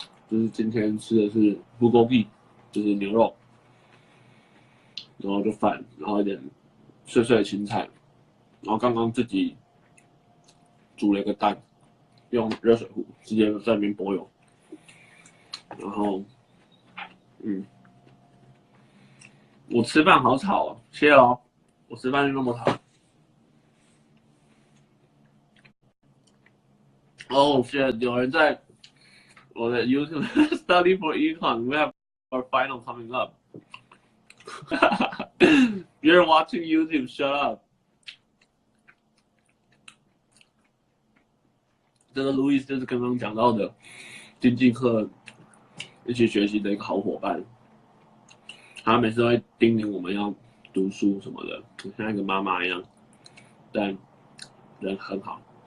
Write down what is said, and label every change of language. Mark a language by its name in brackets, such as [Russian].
[Chinese] 就是今天吃的是 bulgogi，就是牛肉，然后就饭，然后一点碎碎的青菜，然后刚刚自己煮了一个蛋，用热水壶直接在里面剥油，然后我吃饭好吵哦，谢哦，我吃饭就那么吵。哦，谢，有人在我的 YouTube [English] study for econ. We have our final coming up. You're watching YouTube. Shut up. [Chinese] 这个 Louis 就是刚刚讲到的经济课一起学习的一个好伙伴，他每次都会叮咛我们要读书什么的，像一个妈妈一样，但人很好。